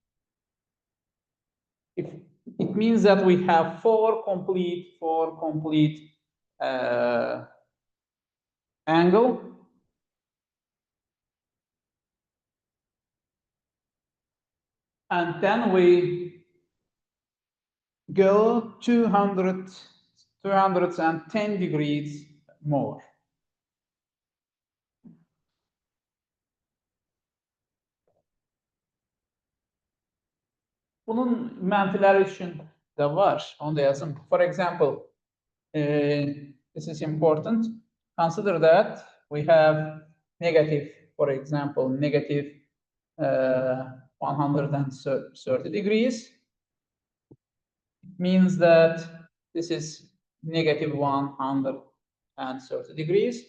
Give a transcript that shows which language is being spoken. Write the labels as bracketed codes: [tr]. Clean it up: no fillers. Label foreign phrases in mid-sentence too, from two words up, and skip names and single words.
[en] If it means that we have four complete angle, and then we go 210 degrees more. [az] Bunun mənfiləri üçün də var. Onu da yazın. [en] For example, this is important. Consider that we have negative, for example, negative 130 degrees. It means that this is negative 130 degrees.